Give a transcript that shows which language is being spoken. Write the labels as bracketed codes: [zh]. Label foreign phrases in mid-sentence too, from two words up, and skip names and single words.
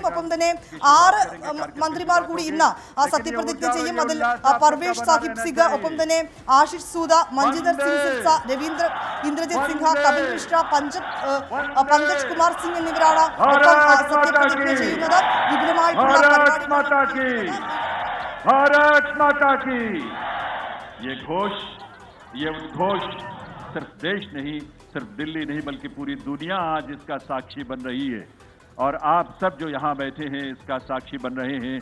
[ml] ഒപ്പം തന്നെ 6 മന്ത്രിമാർ കൂടി ഇന്ന് സത്യപ്രതിജ്ഞ ചെയ്യും. അതിൽ പർവേഷ് സാഹിബ് സിംഗ്, ഒപ്പം തന്നെ ആശിഷ് സൂദ, മഞ്ജിന്ദർ സിംഗ് സിർസ, ഇന്ദ്രജിത് സിൻഹ, കപിൽ മിശ്ര, പങ്കജ് കുമാർ സിംഗ് എന്നിവരാണ് സത്യപ്രതിജ്ഞ ചെയ്യുന്നത്. വിപുലമായിട്ടുള്ള [hi] सिर्फ देश नहीं, सिर्फ दिल्ली नहीं, बल्कि पूरी दुनिया आज इसका साक्षी बन रही है और आप सब जो यहाँ बैठे हैं इसका साक्षी बन रहे हैं।